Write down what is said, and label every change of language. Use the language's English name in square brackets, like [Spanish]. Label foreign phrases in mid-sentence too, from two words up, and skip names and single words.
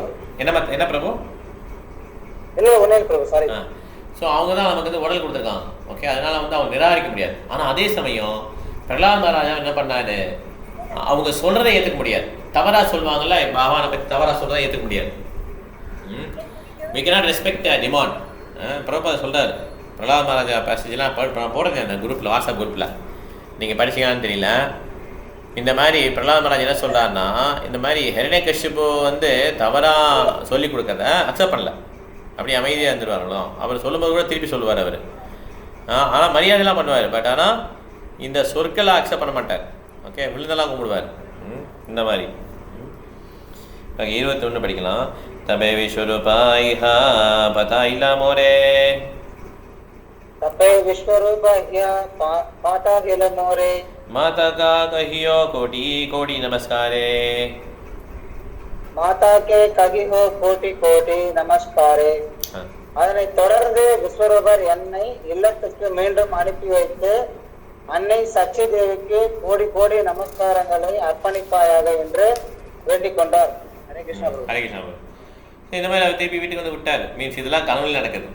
[Tamil] என்ன பிரபு? ஸோ அவங்க தான் நமக்கு வந்து உடல் கொடுத்துருக்காங்க. ஓகே, அதனால வந்து அவங்க நிராகரிக்க முடியாது. ஆனால் அதே சமயம் பிரகலாத் மகாராஜா என்ன பண்ணாரு, அவங்க சொல்றதை ஏற்றுக்க முடியாது. தவறா சொல்லுவாங்கல்ல, பகவானை பற்றி தவறா சொல்றதை ஏற்றுக்க முடியாது. [English] we cannot respect the demand. [Tamil] பிரபுபாதர் சொல்றாரு, பிரகலாத் மகாராஜா பேசேஜ்லாம் போடுங்க அந்த குரூப்பில், வாட்ஸ்அப் குரூப்பில் நீங்கள் படிச்சிங்களான்னு தெரியல. இந்த மாதிரி பிரகலாத் மகாராஜ் என்ன சொல்கிறாருன்னா, இந்த மாதிரி ஹிரண்யகசிபு வந்து தவறாக சொல்லி கொடுக்கறத அக்செப்ட் பண்ணல, அப்படி அமைதியாக இருந்துருவார்களோ. அவர் சொல்லும்போது கூட திருப்பி சொல்லுவார் அவர். ஆனால் மரியாதைலாம் பண்ணுவார், பட் ஆனால் இந்த சொற்களை அக்செப்ட் பண்ண மாட்டார். ஓகே, விழுந்தெல்லாம் கும்பிடுவார். இந்த மாதிரி 21 படிக்கலாம். [Bangla] তবে বিশ্বরূপ ইহা পাঠাইলা মোরে তবে বিশ্বরূপ ইহা পাঠাইলা মোরে মাতারে কহিও কোটি কোটি নমস্কারে মাতারে কহিও কোটি কোটি নমস্কারে. [Tamil] அதனை தொடர்ந்து விஸ்வரூபர் என்னை இல்லத்துக்கு மீண்டும் அனுப்பி வைத்து அன்னை சச்சி தேவிக்கு கோடி கோடி நமஸ்காரங்களை அர்ப்பணிப்பாயாக என்று வேண்டிக் கொண்டார். ஹரே கிருஷ்ணா. ஹரே கிருஷ்ணா. இந்த மாதிரி அவர் திருப்பி வீட்டுக்கு வந்து விட்டார். மீன்ஸ் இதெல்லாம் கனவுல நடக்குது.